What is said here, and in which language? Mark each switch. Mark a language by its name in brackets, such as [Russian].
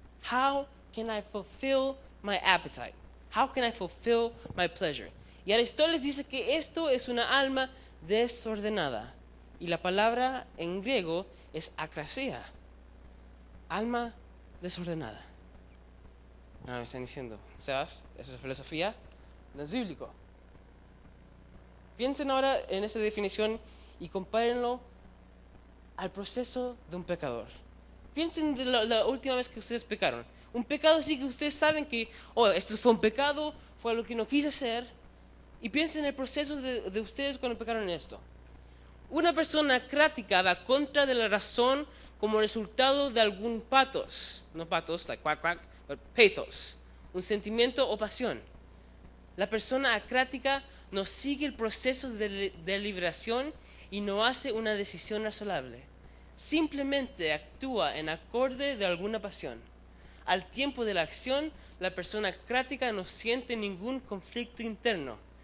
[English] How can I fulfill my appetite? How can I fulfill my pleasure? [Spanish] Y Aristóteles dice que esto es una alma desordenada. Y la palabra en griego es akrasia. Alma desordenada. Me están diciendo, Sebas, esa es filosofía, no es bíblico. Piensen ahora en esa definición y compárenlo al proceso de un pecador. Piensen de la última vez que ustedes pecaron. Un pecado sí que ustedes saben que, esto fue un pecado, fue lo que no quise hacer. Y piensen en el proceso de ustedes cuando pecaron en esto. Una persona crática va contra de la razón como resultado de algún pathos. [English] No pathos, like quack quack, but pathos. [Spanish] Un sentimiento o pasión. La persona acrática no sigue el proceso de liberación y no hace una decisión razonable. Simplemente actúa en acorde de alguna pasión. Al tiempo de la acción, la persona acrática no siente ningún conflicto interno.